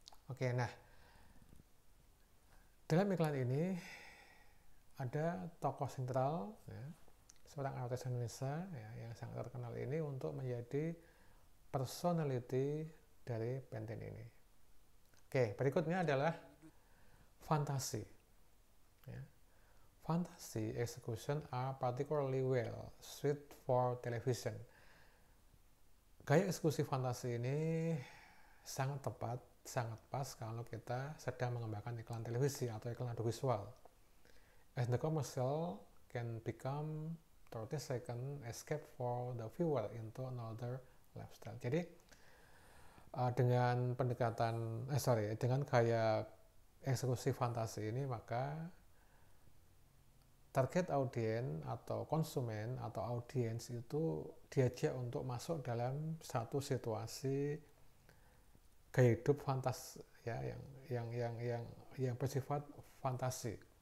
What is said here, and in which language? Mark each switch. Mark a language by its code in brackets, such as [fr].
[id] Oke, nah dalam iklan ini ada tokoh sentral ya, seorang artis Indonesia ya, yang sangat terkenal ini untuk menjadi personality dari Pantene ini. Oke, berikutnya adalah fantasi. Ya. [en] Fantasy execution are particularly well suited for television. [id] Gaya eksekusi fantasi ini sangat tepat, sangat pas kalau kita sedang mengembangkan iklan televisi atau iklan audiovisual. [en] As the commercial can become 30-second escape for the viewer into another lifestyle. [id] Jadi dengan dengan gaya eksekusi fantasi ini, maka target audiens atau konsumen atau audiens itu diajak untuk masuk dalam satu situasi gaya hidup fantas ya, yang bersifat fantasi.